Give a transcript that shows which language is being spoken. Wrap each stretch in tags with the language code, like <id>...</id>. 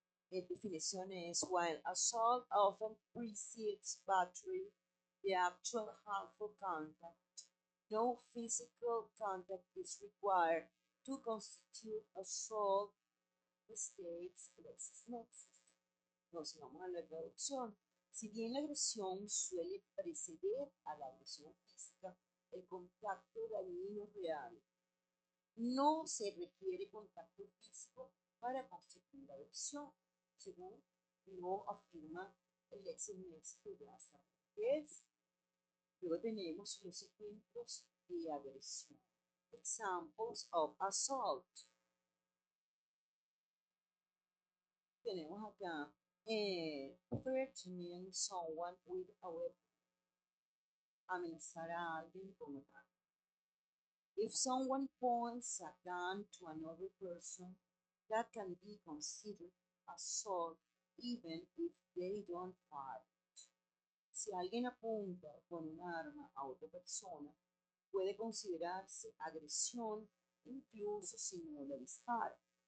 <en>Definition is while assault often precedes battery, the actual harmful contact, no physical contact is required to constitute assault, states LexisNexis.</en> <es>Entonces vamos a la traducción. Si bien la agresión suele preceder a la agresión física, el contacto dañino real, no se requiere contacto físico para constituir la agresión, según lo afirma el LexisNexis que ya saben qué es. Luego tenemos los ejemplos de agresión.</es> <en>Examples of assault.</en> <es>Tenemos acá</es> <en>threatening someone with a weapon.</en> <es>Amenazar a alguien con un arma.</es> <en>If someone points a gun to another person, that can be considered assault even if they don't fire.</en> <es>Si alguien apunta con un arma a otra persona, puede considerarse agresión incluso si no la dispara.</es>